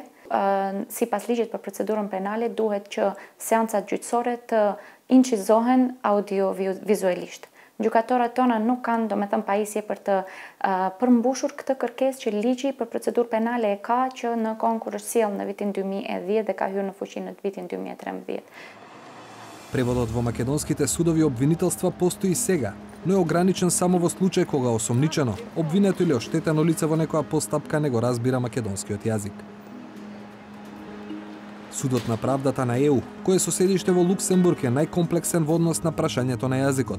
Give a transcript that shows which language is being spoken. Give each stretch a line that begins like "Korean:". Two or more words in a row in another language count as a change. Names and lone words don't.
Albanian: Sipas ligjit për procedurën penale duhet që seancat gjyqësore të incizohen audio-vizualisht. Gjykatorët tona nuk kanë domethënë pajisje për të përmbushur këtë kërkesë që ligji për procedurë penale e ka, që në kohën kur është sjellë në vitin 2010 dhe ka hyrë në fuqi në vitin 2013.
Macedonian: Преводот во македонските судови обвинителства постои сега, но е ограничен само во случај кога осомничено, обвинето или оштетено лице во некоја постапка не го разбира македонскиот јазик. Судот на правдата на ЕУ, кој е со седиште во Луксембург, е најкомплексен во однос на прашањето на јазикот.